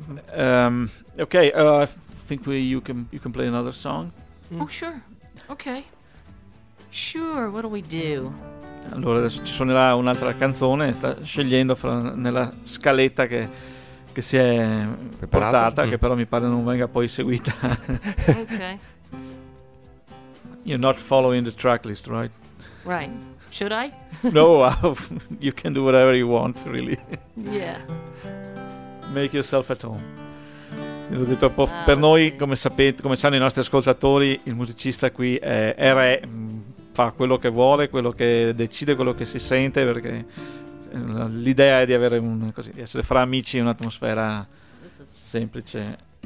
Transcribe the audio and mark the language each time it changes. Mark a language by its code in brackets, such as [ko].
[en] Okay, I think you can play another song. Mm. Oh, sure. Okay. Sure, what do we do? [it] Allora, adesso ci suonerà un'altra canzone, sta scegliendo nella scaletta che si è preparato? Portata, che però mi pare non venga poi seguita. [en] Okay. You're not following the track list, right? Right. Should I? No, you can do whatever you want, really. Yeah. Make yourself at home. [it] L'ho detto un po'. Per noi, come sapete, come sanno i nostri ascoltatori, il musicista qui è re, fa quello che vuole, quello che decide, quello che si sente, perché l'idea è di avere di essere fra amici, un'atmosfera semplice.